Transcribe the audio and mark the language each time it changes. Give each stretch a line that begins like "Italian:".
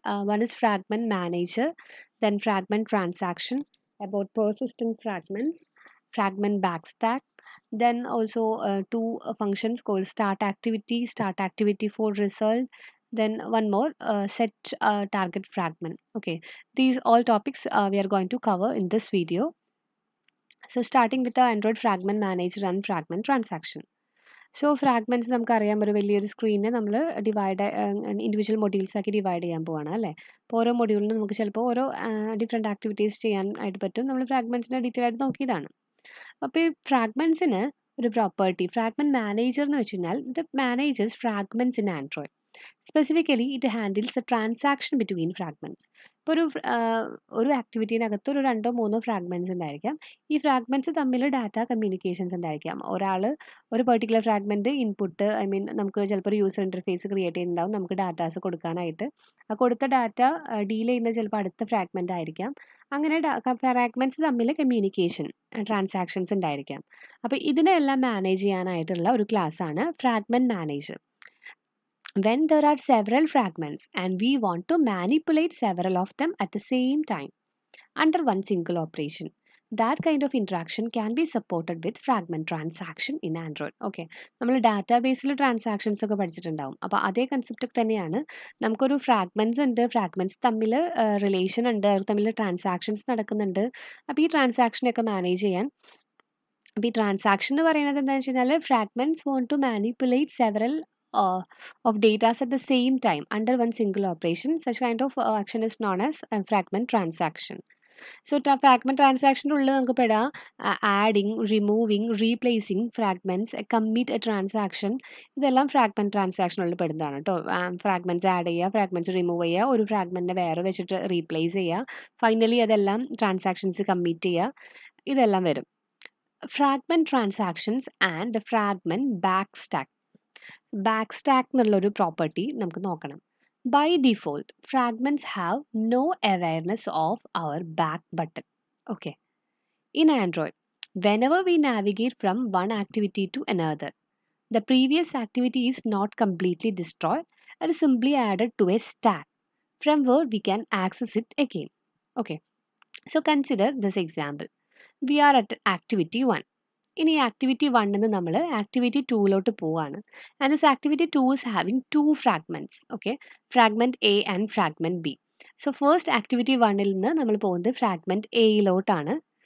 English: One is fragment manager, then fragment transaction, about persistent fragments, fragment backstack. Then also two functions called start activity for result, then one more set target fragment. Okay, these all topics we are going to cover in this video. So starting with the Android fragment manager and fragment transaction.
Malayalam: So fragments നമുക്കറിയാം ഒരു വലിയൊരു സ്ക്രീനെ നമ്മൾ individual modules ആക്കി divide ചെയ്യാൻ പോവാണ് അല്ലേ. അപ്പോൾ ഓരോ മൊഡ്യൂളിനും നമുക്ക് ചിലപ്പോൾ ഓരോ ഡിഫറെൻറ്റ് ആക്ടിവിറ്റീസ് ചെയ്യാൻ ആയിട്ട് പറ്റും. നമ്മൾ ഫ്രാഗ്മെൻറ്റ്സിനെ ഡീറ്റെയിൽ ആയിട്ട് നോക്കിയതാണ്. അപ്പോൾ ഈ ഫ്രാഗ്മെൻറ്റ്സിന് ഒരു പ്രോപ്പർട്ടി ഫ്രാഗ്മെൻറ്റ് മാനേജർ എന്ന് വെച്ച് കഴിഞ്ഞാൽ ഇത്
English: Managers fragments in Android. Specifically it handles a transaction between fragments.
Malayalam: ഇപ്പോൾ ഒരു ആക്ടിവിറ്റീനകത്ത് ഒരു 2-3 ഫ്രാഗ്മെൻറ്റ്സ് ഉണ്ടായിരിക്കാം. ഈ ഫ്രാഗ്മെൻറ്റ്സ് തമ്മിൽ ഡാറ്റ കമ്മ്യൂണിക്കേഷൻസ് ഉണ്ടായിരിക്കാം. ഒരാൾ ഒരു പെർട്ടിക്കുലർ ഫ്രാഗ്മെൻറ്റ് ഇൻപുട്ട് നമുക്ക് ചിലപ്പോൾ ഒരു യൂസർ ഇൻ്റർഫേസ് ക്രിയേറ്റ് ചെയ്യുന്നുണ്ടാവും നമുക്ക് ഡാറ്റാസ് കൊടുക്കാനായിട്ട്. ആ കൊടുത്ത ഡാറ്റ ഡീൽ ചെയ്യുന്നത് ചിലപ്പോൾ അടുത്ത ഫ്രാഗ്മെൻറ്റ് ആയിരിക്കാം. അങ്ങനെ ഫ്രാഗ്മെൻറ്റ്സ് തമ്മിൽ കമ്മ്യൂണിക്കേഷൻ ട്രാൻസാക്ഷൻസ് ഉണ്ടായിരിക്കാം. അപ്പോൾ ഇതിനെല്ലാം മാനേജ് ചെയ്യാനായിട്ടുള്ള ഒരു ക്ലാസ്സാണ് fragment manager.
English: When there are several fragments and we want to manipulate several of them at the same time under one single operation, that kind of interaction can be supported with fragment transaction in Android.
Malayalam: Okay, നമ്മൾ ഡാറ്റാബേസിൽ transactions ഒക്കെ പഠിച്ചിട്ടുണ്ടാവും. അപ്പോൾ അതേ concept തന്നെയാണ് നമുക്കൊരു fragments ഉണ്ട്, fragments തമ്മിൽ relation ഉണ്ട്, അവർ തമ്മിൽ ട്രാൻസാക്ഷൻസ് നടക്കുന്നുണ്ട്. അപ്പോൾ ഈ ട്രാൻസാക്ഷനൊക്കെ മാനേജ് ചെയ്യാൻ അപ്പോൾ ഈ ട്രാൻസാക്ഷൻ എന്ന് പറയുന്നത് എന്താണെന്ന് വെച്ച് കഴിഞ്ഞാൽ
English: Fragments want to manipulate several of data at the same time under one single operation. Such kind of action is known as fragment transaction.
Malayalam: So fragment transaction ഉള്ളിൽ നമുക്ക് പെടാം adding, removing, replacing fragments,
English: commit a transaction,
Malayalam: ഇതെല്ലാം fragment ട്രാൻസാക്ഷനുള്ളിൽ പെടുന്നതാണ് കേട്ടോ. Fragments add ചെയ്യുക, fragments remove ചെയ്യുക, ഒരു ഫ്രാഗ്മെൻറ്റിനെ വേറെ വെച്ചിട്ട് replace ചെയ്യുക, ഫൈനലി അതെല്ലാം ട്രാൻസാക്ഷൻസ് കമ്മിറ്റ് ചെയ്യുക, ഇതെല്ലാം വരും.
English: Fragment transactions and fragment back stack.
Malayalam: ബാക്ക്സ്റ്റാക്ക് എന്നുള്ളൊരു പ്രോപ്പർട്ടി നമുക്ക് നോക്കണം.
English: By default fragments have no awareness of our back button. Okay, in Android whenever we navigate from one activity to another, the previous activity is not completely destroyed, it is simply added to a stack from where we can access it again. Okay, so consider this example. We are at activity 1.
Malayalam: ഇനി activity 1 നമ്മൾ activity 2 പോവാണ്.
English: And this activity 2 is having 2 fragments. Okay, fragment A and fragment B.
Malayalam: So first activity 1 നിന്ന് നമ്മൾ പോകുന്നത് fragment എയിലോട്ടാണ്.